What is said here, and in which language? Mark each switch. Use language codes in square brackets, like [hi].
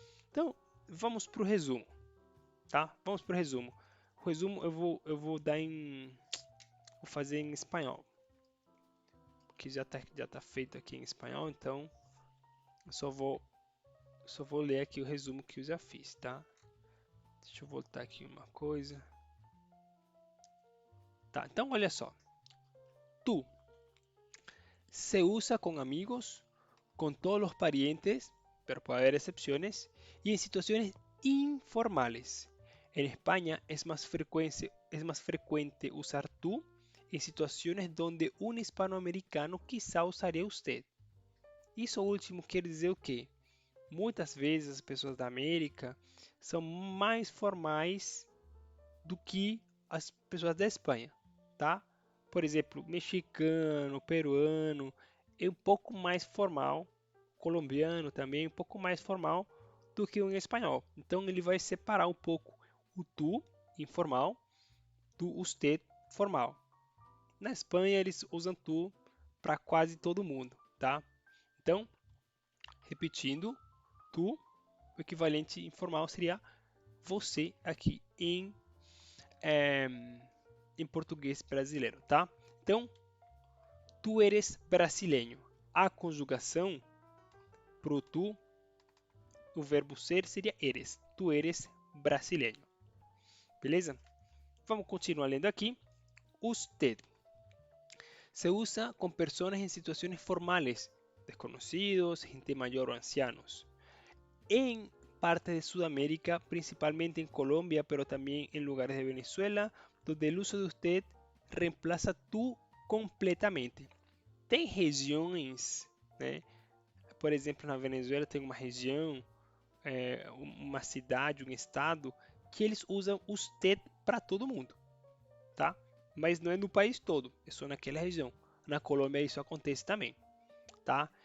[pt] Então, vamos para o resumo, tá? Vamos para o resumo. O resumo eu vou dar em vou fazer em espanhol, que já tá feito aqui em espanhol, então eu só vou ler aqui o resumo que eu já fiz, tá? Deixa eu voltar aqui uma coisa. Tá, então olha só. [es] Tú se usa con amigos, con todos los parientes, pero puede haber excepciones, y en situaciones informales. En España es más frecuente usar tú en situaciones donde un hispanoamericano quizá usaria usted. [pt] Isso último quer dizer o quê? Muitas vezes as pessoas da América são mais formais do que as pessoas da Espanha, tá? Por exemplo, mexicano, peruano é um pouco mais formal, colombiano também é um pouco mais formal do que um espanhol. Então ele vai separar um pouco o tu informal do usted formal. Na Espanha eles usam tu para quase todo mundo, tá? Então, repetindo, tu, o equivalente informal seria você aqui eh, em português brasileiro, tá? Então, [es] tu eres brasileño. [pt] A conjugação pro tu, o verbo ser seria eres. [es] Tu eres brasileño. [pt] Beleza? Vamos continuar lendo aqui. [es] Usted se usa con personas en situaciones formales, desconocidos, gente mayor o ancianos. En parte de Sudamérica, principalmente en Colombia, pero también en lugares de Venezuela, donde el uso de usted reemplaza tu completamente. [pt] Tem regiões, né? Por exemplo, na Venezuela tem uma região, uma cidade, um estado, que eles usam usted para todo mundo, tá? Mas não é no país todo, é só naquela região. Na Colômbia isso acontece também, tá?